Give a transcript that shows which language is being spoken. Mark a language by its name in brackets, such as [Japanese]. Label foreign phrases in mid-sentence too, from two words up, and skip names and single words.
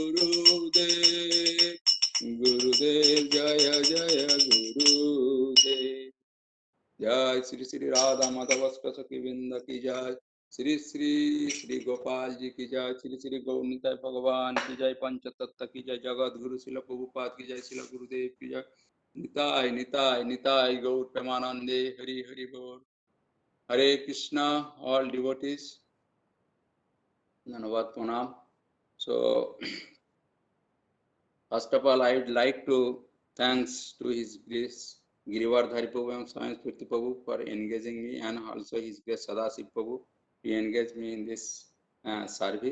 [Hindi] जय जय गुरुदेव जय श्री श्री राधा माधव सखी वृंद की जय श्री श्री श्री गोपाल जी की जय श्री श्री गौरनिताय भगवान की जय पंच तत्व की जय जगत गुरु शिल प्रभुपाद की जय शिल गुरुदेव की जय निताय निताय निताय गौर प्रेमानंदे हरि हरि बोल हरे कृष्णा [English] all devotees [Hindi] Dhanavad Pranam. [English] So first of all I would like to thanks to His Grace Girivardhari Prabhu and Swami Spurti Prabhu for engaging me and also His Grace Sadasiv Prabhu to engage me in this service.